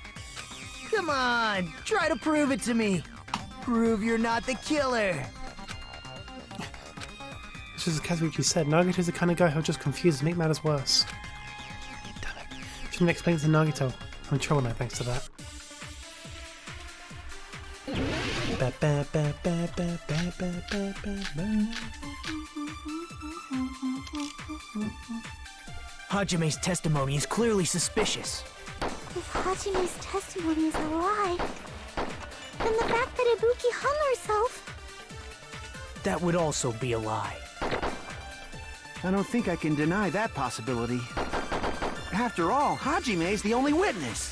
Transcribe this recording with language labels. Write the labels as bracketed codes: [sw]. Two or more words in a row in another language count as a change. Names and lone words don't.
[en] Come on, try to prove it to me. Prove you're not the killer. It's just as Kazuichi said, Nagito's the kind of guy who'll just confuse and make matters worse. Damn it. Shouldn't explain it to Nagito. I'm in trouble now thanks to that. Ba, ba, ba, ba, ba, ba, ba, ba, ba. Hajime's testimony is clearly suspicious. If Hajime's testimony is a lie, then the fact that Ibuki hung herself... That would also be a lie. I don't think I can deny that possibility. After all, Hajime's the only witness.